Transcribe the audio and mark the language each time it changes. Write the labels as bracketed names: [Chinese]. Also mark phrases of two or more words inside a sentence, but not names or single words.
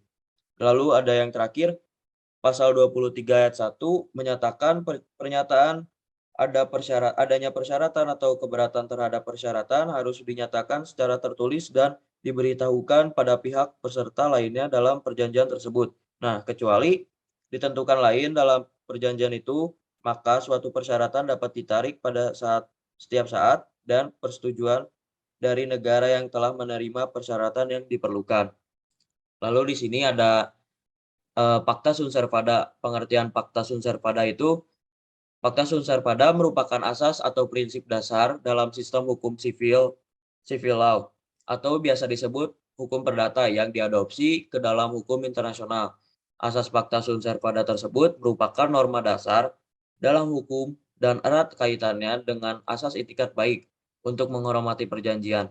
[Indonesian] Lalu ada yang terakhir, pasal 23 ayat 1 menyatakan pernyataan adanya persyaratan atau keberatan terhadap persyaratan harus dinyatakan secara tertulis dan diberitahukan pada pihak peserta lainnya dalam perjanjian tersebut. Nah, kecuali ditentukan lain dalam perjanjian itu, maka suatu persyaratan dapat ditarik pada setiap saat dan persetujuan dari negara yang telah menerima persyaratan yang diperlukan. Lalu di sini ada [Latin] Pacta Sunt Servanda. [Indonesian] Pengertian [Latin] Pacta Sunt Servanda [Indonesian] itu, [Latin] Pacta Sunt Servanda [Indonesian] merupakan asas atau prinsip dasar dalam sistem hukum [English] civil law, [Indonesian] atau biasa disebut hukum perdata yang diadopsi ke dalam hukum internasional. Asas [Latin] Pacta Sunt Servanda [Indonesian] tersebut merupakan norma dasar dalam hukum dan erat kaitannya dengan asas itikat baik untuk menghormati perjanjian.